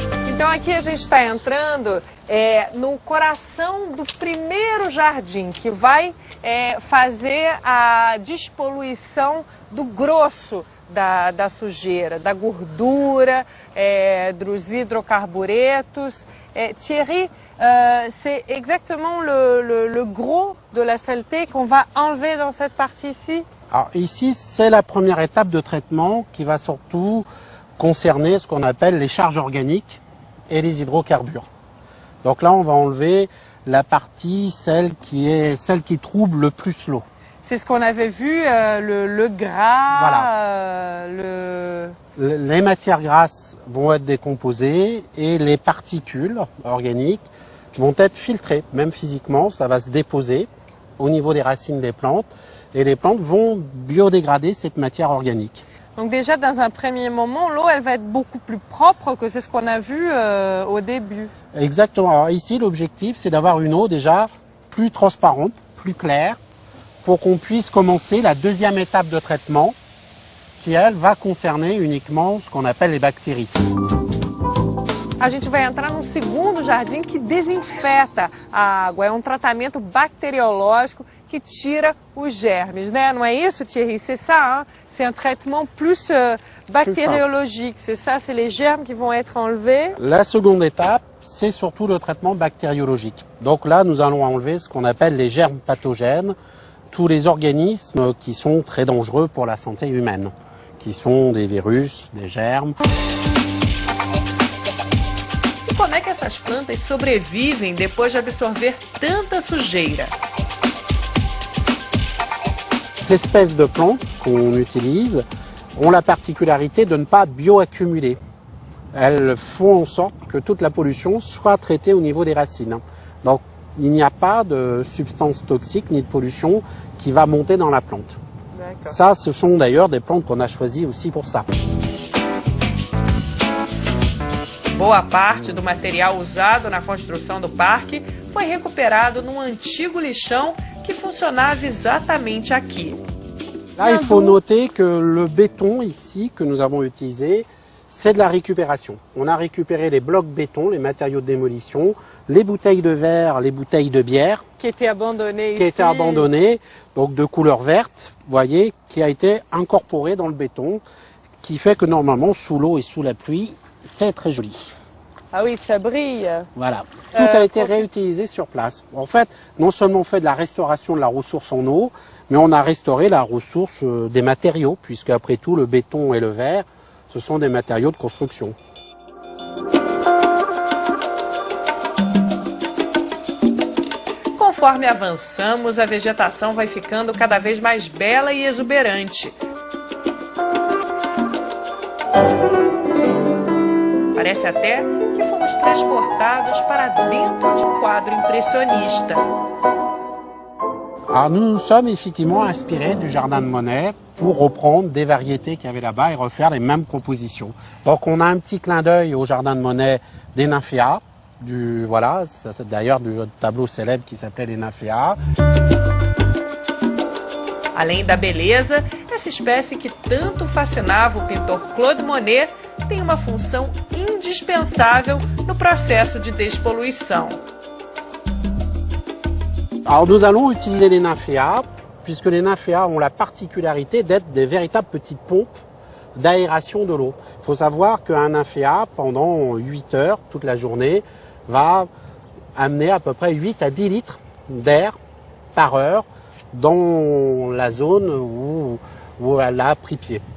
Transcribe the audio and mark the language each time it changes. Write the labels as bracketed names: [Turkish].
[Portuguese] Então aqui a gente está entrando no coração do primeiro jardim, que vai fazer a despoluição do grosso da sujeira, da gordura, dos hidrocarburetos. [French] Thierry, c'est exactement le gros de la saleté qu'on va enlever dans cette partie ici? Alors ici, c'est la première étape de traitement qui va surtout concerner ce qu'on appelle les charges organiques et les hydrocarbures. Donc là, on va enlever la partie, celle qui trouble le plus l'eau. C'est ce qu'on avait vu, le gras, Voilà. Les matières grasses vont être décomposées et les particules organiques vont être filtrées, même physiquement, ça va se déposer au niveau des racines des plantes et les plantes vont biodégrader cette matière organique. Donc déjà, dans un premier moment, l'eau, elle va être beaucoup plus propre que c'est ce qu'on a vu au début. Exactement. Alors ici, l'objectif, c'est d'avoir une eau déjà plus transparente, plus claire, pour qu'on puisse commencer la deuxième étape de traitement, qui, elle, va concerner uniquement ce qu'on appelle les bactéries. [Portuguese] A gente vai entrar num segundo jardim que desinfeta a água. É um tratamento bacteriológico que tira os germes, né? Não é isso, Thierry? [French] C'est ça, hein? C'est un traitement plus bactériologique. C'est ça, c'est les germes qui vont être enlevés. La seconde étape, c'est surtout le traitement bactériologique. Donc là, nous allons enlever ce qu'on appelle les germes pathogènes, tous les organismes qui sont très dangereux pour la santé humaine, qui sont des virus, des germes. [Portuguese] E como é que essas plantas sobrevivem depois de absorver tanta sujeira? [French] Ces espèces de plantes qu'on utilise ont la particularité de ne pas bioaccumuler. Elles font en sorte que toute la pollution soit traitée au niveau des racines. Donc il n'y a pas de substance toxique ni de pollution qui va monter dans la plante. Ça, ce sont d'ailleurs des plantes qu'on a choisies aussi pour ça. [Portuguese] Boa parte do material usado na construção do parque foi recuperado num antigo lixão que funcionava exatamente aqui. [French] Là, il faut noter que le béton ici que nous avons utilisé, c'est de la récupération. On a récupéré les blocs béton, les matériaux de démolition, les bouteilles de verre, les bouteilles de bière. Qui étaient abandonnées Qui étaient abandonnées, donc de couleur verte, vous voyez, qui a été incorporé dans le béton, qui fait que normalement, sous l'eau et sous la pluie, c'est très joli. Ah oui, ça brille. Voilà. Tout a été réutilisé sur place. En fait, non seulement on fait de la restauration de la ressource en eau, mais on a restauré la ressource des matériaux, puisque après tout, le béton et le verre, ce sont des matériaux de construction. [Portuguese] Conforme avançamos, a vegetação vai ficando cada vez mais bela e exuberante. Parece até que fomos transportados para dentro de um quadro impressionista. [French] Alors nous nous sommes effectivement inspirés du jardin de Monet pour reprendre des variétés qu'il y avait là-bas et refaire les mêmes compositions. Donc on a un petit clin d'œil au jardin de Monet des nymphéas, voilà, c'est d'ailleurs du tableau célèbre qui s'appelait les nymphéas. [Portuguese] Além da beleza, essa espécie que tanto fascinava o pintor Claude Monet tem uma função indispensável no processo de despoluição. [French] Alors nous allons utiliser les nymphéas, puisque les nymphéas ont la particularité d'être des véritables petites pompes d'aération de l'eau. Il faut savoir qu'un nymphéa, pendant 8 heures, toute la journée, va amener à peu près 8 à 10 litres d'air par heure dans la zone où elle a pris pied.